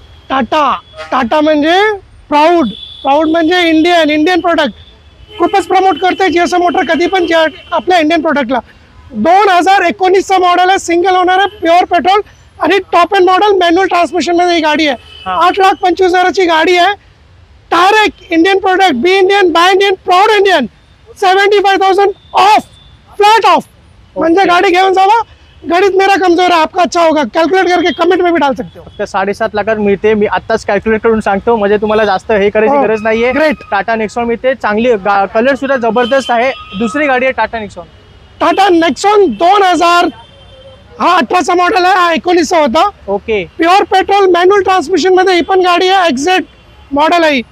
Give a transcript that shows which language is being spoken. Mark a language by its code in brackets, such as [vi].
[mr] टाटा म्हणजे प्राऊड म्हणजे Indian product खूपच प्रमोट करते जीएसएम मोटर, कधी पण आपल्या इंडियन प्रोडक्टला। 2019चा मॉडेल आहे, सिंगल ओनर आहे, प्युअर पेट्रोल आणि top end model manual transmission मध्ये ही गाडी आहे। 8,25,000ची गाडी आहे। Direct Indian product, [en] be Indian, buy Indian, proud Indian, [mr] 75,000 of, flat of, म्हणजे गाड़ी घेऊन जावा। [hi] गणित मेरा कमजोर है, आपका अच्छा होगा, कैलकुलेट करके कमेंट में भी डाल सकते हो। [mr] फक्त 7.5 लाखात मिळते, मी आताच कॅल्क्युलेट करून सांगतो, म्हणजे तुम्हाला जास्त हे करायची गरज नाहीये। [en] Great. [mr] टाटा नेक्सॉन मिळते, चांगली कलर सुद्धा जबरदस्त आहे। दुसरी गाडी आहे टाटा नेक्सॉन। टाटा नेक्सॉन 2000 हा 18चा मॉडेल आहे, हा 19चा होता। [en] okay, [mr] pure petrol manual transmission मध्ये ही पण गाडी आहे, एक्झॅक्ट मॉडेल आहे।